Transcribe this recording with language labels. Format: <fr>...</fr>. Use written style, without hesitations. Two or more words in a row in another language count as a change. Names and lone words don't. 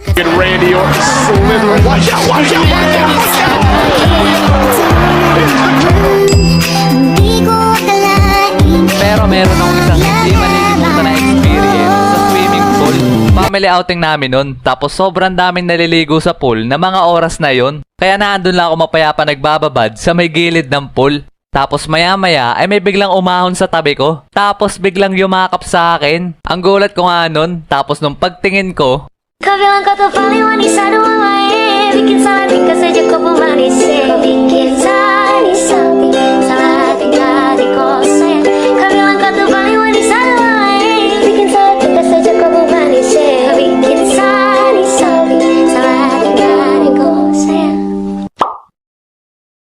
<en>Get ready or slither. Watch out, watch out, watch out, watch out.</en> <tl>Pero meron akong isang hindi malilimutan na experience sa</tl> <en>swimming pool. Family outing</en> <tl>namin nun. Tapos sobrang daming naliligo sa pool na mga oras na yon. Kaya naandun lang ako mapayapa nagbababad sa may gilid ng pool. Tapos maya maya ay may biglang umahon sa tabi ko. Tapos biglang yumakap sa akin. Ang gulat ko nga nun. Tapos nung pagtingin ko,</tl> <id>Kau bilang kau tuh paling manis aduh mamae. Bikin salah tingkah saja kau pemanis. Kau bikin salah sapi, salah tingkah di kosan. Kau bilang kau tuh paling manis aduh mamae. Bikin salah tingkah saja kau pemanis. Kau bikin salah sapi, salah tingkah di kosan.</id>